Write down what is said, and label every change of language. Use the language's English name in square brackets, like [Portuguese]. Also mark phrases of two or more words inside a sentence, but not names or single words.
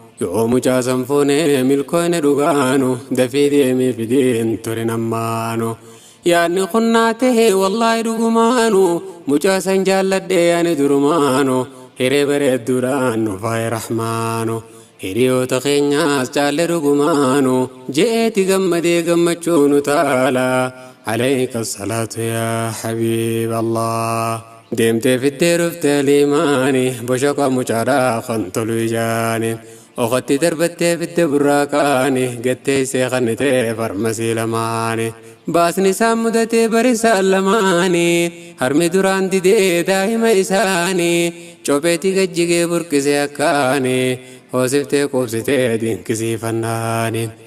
[Oromo] Yoo mucaa san fuunee milkoone dhugaanu, dafii deemee fidiin turin ammaanu. Yaadni kun naa tahee wallaahi dhugumaanu, mucaa san jaalladhee ani durumaanu, hiree bareedduudhaan nu faaya rahmaanu. Hiriyoota keenyaas caalle dhugumaanu, je'eeti gammadee gammachuu nu taala. [Arabic] عليك الصلاة يا حبيب الله. [Oromo] Deemtee fiddee dhuftee liimaani, boshoqa mucaadhaa kan tolu ijaani. Okotti darbattee fidde burraaqaani, gattee isee kannitee farmasii lamaani. Baasni isaan mudatee barisaan lamaani, harmi duraan didee daa'ima isaani, copheeti gajjigee burqisee akkaani, hoosiftee qubsitee dinqisiifannaani.